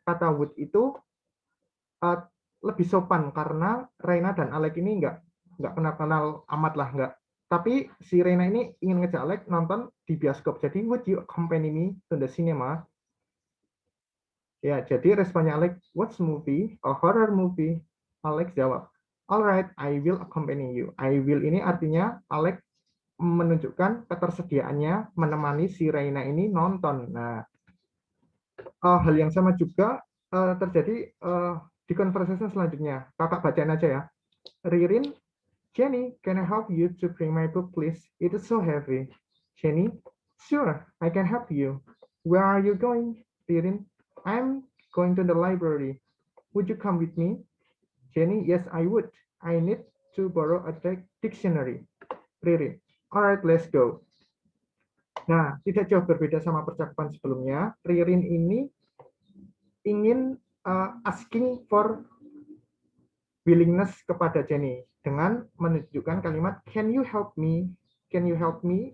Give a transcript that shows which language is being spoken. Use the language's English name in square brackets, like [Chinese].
[Indonesian] Kata would itu lebih sopan karena Reina dan Alex ini nggak kenal-kenal amat lah, nggak. Tapi si Reina ini ingin ngejak Alex nonton di bioskop. [English] Jadi would you accompany me to the cinema? [Indonesian] Ya, jadi responnya Alex, [English] what's movie? A horror movie. Alex jawab, alright, I will accompany you. [Indonesian] I will ini artinya Alex menunjukkan ketersediaannya menemani si Reina ini nonton. Nah, hal yang sama juga terjadi di conversation selanjutnya. Kakak bacain aja ya. [English] Ririn, Jenny, can I help you to bring my book, please? It is so heavy. Jenny, sure, I can help you. Where are you going? Ririn, I'm going to the library. Would you come with me? Jenny, yes, I would. I need to borrow a dictionary. Ririn, all right, let's go. [Indonesian] Nah, tidak jauh berbeda sama percakapan sebelumnya. Ririn ini ingin [English] asking for willingness [Indonesian] kepada Jenny dengan menunjukkan kalimat [English] can you help me? Can you help me?